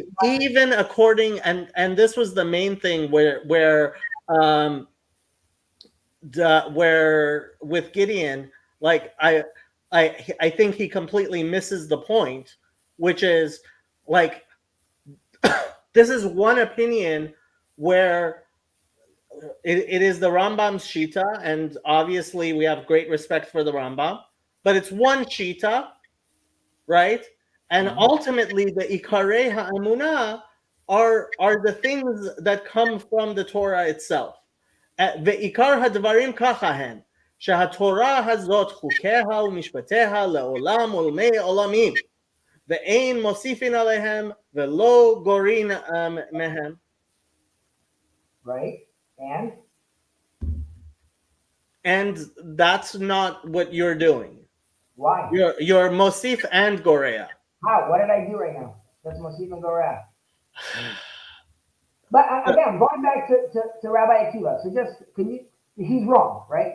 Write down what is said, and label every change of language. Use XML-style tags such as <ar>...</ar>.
<en>Even according and this was the main thing where with Gideon, like I think he completely misses the point, which is like this is one opinion where it is the Rambam's Shita, and obviously we have great respect for the Rambam, but it's one Shita, right? And ultimately, the Ikarei HaEmunah are the things that come from the Torah itself.</en> <he>ועיקר הדברים ככה הם, שהתורה הזאת חוקיה ומשפטיה לעולם ולמי עולמים, ואין מוסיפין עליהם ולא גורעין מהם.</he> <en>Right? And that's not what you're doing. Why? You're mosif and gorea. How? What did I do right now? That's Mosif and Gorah. But again, going back to Rabbi Akiva. So just, he's wrong, right?</en>